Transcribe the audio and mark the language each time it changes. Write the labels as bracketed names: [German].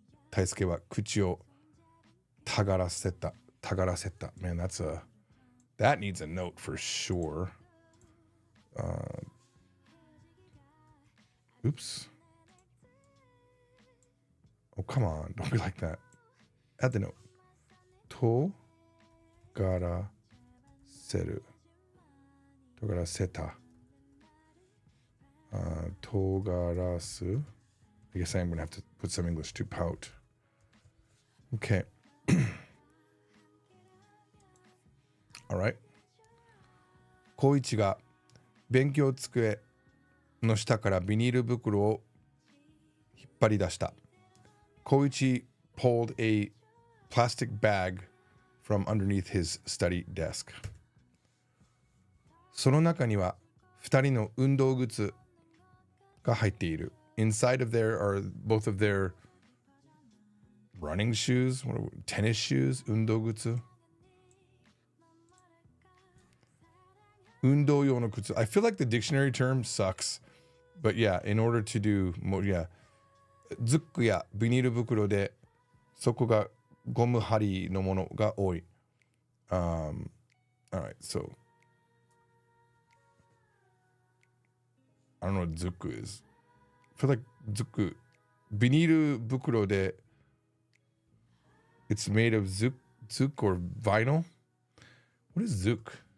[Japanese] タイスケは口をたがらせた。 [English] Man, that needs a note for sure. Oops. Oh, come on. Don't be like that. Add the note. [Japanese] とがらせる。とがらせた。とがらす。 [English] I guess I'm going to have to put some English to pout. Okay. All right. [Japanese] 光一が勉強机の下からビニール袋を引っ張り出した。 [English] Koichi pulled a plastic bag from underneath his study desk. [Japanese] その中には2人の運動靴が入っている。 [English] Inside of there are both of their running shoes, tennis shoes, 運動靴。 [Japanese] 運動用の靴。 [English] I feel like the dictionary term sucks. But yeah, in order to do more, yeah. [Japanese] ズックやビニール袋でそこがゴム針のものが多い。 [English] Alright, so I don't know what ズック is. I feel like [Japanese] ズック、ビニール袋で [English] it's made of zook or vinyl? What is zook?